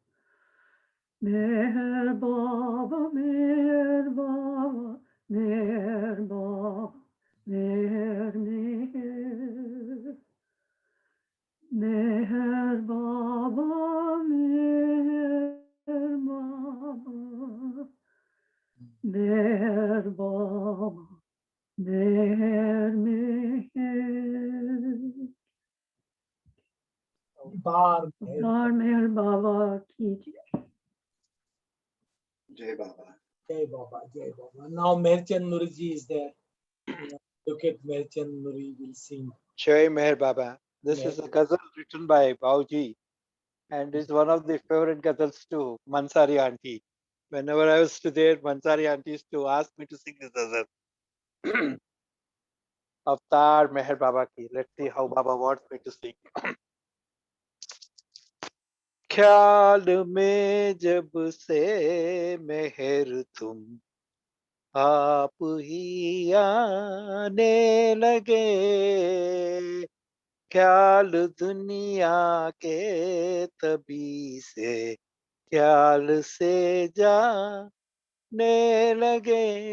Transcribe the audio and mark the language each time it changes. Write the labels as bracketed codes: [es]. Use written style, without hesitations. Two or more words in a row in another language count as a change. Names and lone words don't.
[hi] मेहर बाबा मेहर बाबा मेहर बाबा मेहर मेहर मेहर बाबा मेहर बाबा मेहर बाबा मेहर मेहर बार मेहर बाबा की जय बाबा. जय बाबा, जय बाबा. [en] Now Meherchand Nuriji is there. Look at Meherchand Nuri will sing. [hi] जय मेहर बाबा. [en] This is a ghazal written by Bhauji, and is one of the favorite ghazals to Mansari auntie. Whenever I was there, Mansari auntie used to ask me to sing this ghazal. [hi] अवतार मेहर बाबा की. [en] Let's see how Baba wants me to sing. [hi] ख्याल में जब से मेहर तुम आप ही आने लगे ख्याल दुनिया के तभी से ख्याल से जाने लगे